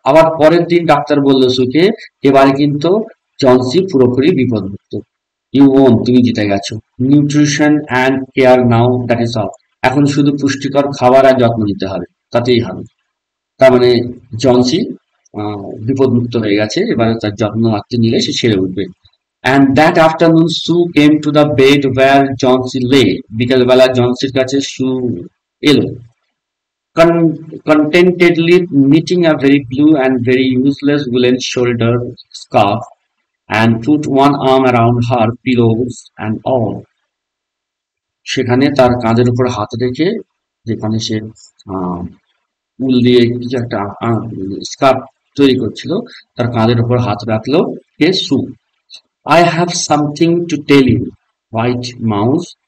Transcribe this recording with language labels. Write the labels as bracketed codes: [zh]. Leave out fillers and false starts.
[bn] আবার পরের দিন ডাক্তার বলল সুকে, এবারে কিন্তু জনসি পুরোপুরি বিপদমুক্ত। [en] you won, [bn] তুমি জিতে গেছো। [en] Nutrition and care now, that is all. [bn] এখন শুধু পুষ্টিকর খাবার আর যত্ন নিতে হবে, তাতেই হবে। তার মানে জনসি বিপদমুক্ত হয়ে গেছে, এবারে তার যত্ন আত্মীয় নিলে সে ছেড়ে উঠবে। [en] and that afternoon Sue came to the bed where Johnsy lay, [bn] বিকেলবেলা জনসির কাছে সু এলো, [en] contentedly knitting a very blue and very useless woolen shoulder scarf, and put one arm around her pillows and all. [bn] সেখানে তার কাঁধের উপর হাত রেখে, যেখানে সে আহ, উল দিয়ে কিছু একটা স্কার্ফ তৈরি করছিল, তার কাঁধের উপর হাত রাখলো কে, সু। [en] I have something to tell you, white mouse.